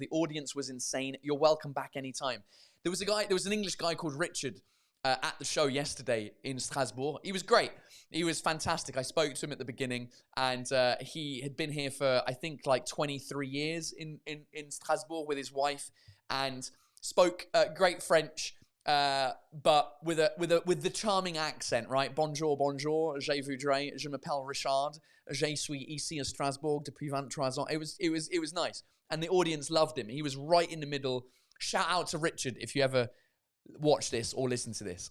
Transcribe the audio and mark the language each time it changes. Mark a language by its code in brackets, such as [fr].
[en] The audience was insane. You're welcome back anytime. There was an English guy called Richard at the show yesterday in Strasbourg. He was great. He was fantastic. I spoke to him at the beginning, and he had been here for, I think, like 23 years in Strasbourg with his wife, and spoke great French, but with the charming accent, right? [fr] Bonjour, bonjour, je voudrais, je m'appelle Richard, je suis ici à Strasbourg depuis 23 ans. [en] It was nice, and the audience loved him. He was right in the middle. Shout out to Richard if you ever watch this or listen to this.